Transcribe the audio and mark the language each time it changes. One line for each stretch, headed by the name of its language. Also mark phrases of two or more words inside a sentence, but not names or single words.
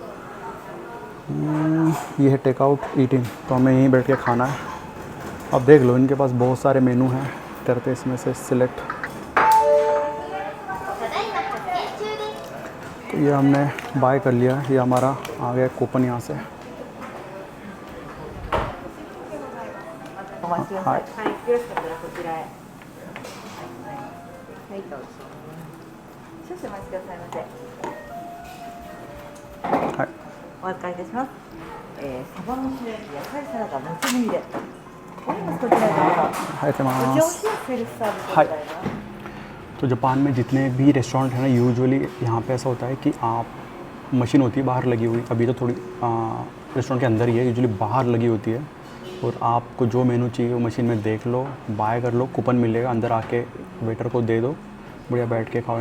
Hindi: ये है
English: takeout eating,
Hindi: तो हमें यहीं बैठ के खाना है। अब देख लो, इनके पास बहुत सारे मेनू हैं, करते इसमें से सिलेक्ट। तो ये हमने बाय कर लिया, ये हमारा आ गया कूपन यहाँ से।
Japanese: お待ちください。はい、よろしかったらこちらへ。はい、どうぞ。少々お待ちくださいませ。はい、お預かりいたします。サバの白焼き、野菜サラダ、もつ煮で。お荷物こちらへどうぞ。はい、こちらお塩セルフサービスでございます。
Hindi: तो जापान में जितने भी रेस्टोरेंट हैं ना, यूजुअली यहाँ पे ऐसा होता है कि आप मशीन होती है बाहर लगी हुई, अभी तो थोड़ी रेस्टोरेंट के अंदर ही है, यूजुअली बाहर लगी होती है, और आपको जो मेनू चाहिए वो मशीन में देख लो, बाय कर लो, कूपन मिलेगा, अंदर आके वेटर को दे दो, बढ़िया बैठ के खाओ।